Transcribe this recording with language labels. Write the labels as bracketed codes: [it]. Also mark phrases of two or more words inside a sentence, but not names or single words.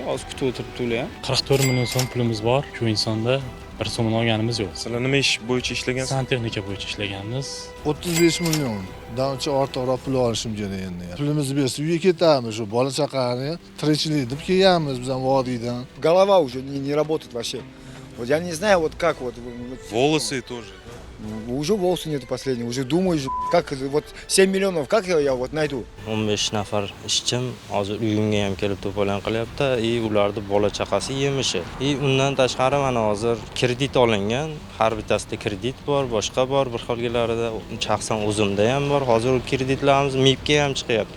[uz] Hozir kutib o'tiribdi ular ham. 44 million so'm pulimiz bor. Shu insonda bir so'mni olganimiz yo'q. Sizlar nima ish bo'yicha ishlagansiz? Santexnika bo'yicha ishlaganmiz. 35 million. Davomchi ortiqroq pul olishim kerak endi. Pulimizni bersa uyga ketamiz, shu bola chaqani tirikchilik deb kelganmiz biz ham vodiydan. [ru] Голова уже не работает вообще. Вот я не знаю, вот как вот. Волосы тоже. Уже волосы нету последнего. Уже думаешь, как вот 7 миллионов, как я вот найду? [uz] 15 nafar ishchim hozir uyimga ham kelib to'polon qilyapti. Ularning bola chaqasi yemishi. Undan tashqari mana hozir kredit olingan. Har bittasida kredit bor, boshqa bor, bir xilgilarida shaxsan o'zimda ham bor. Hozir u kreditlarimiz MIBga ham chiqyapti.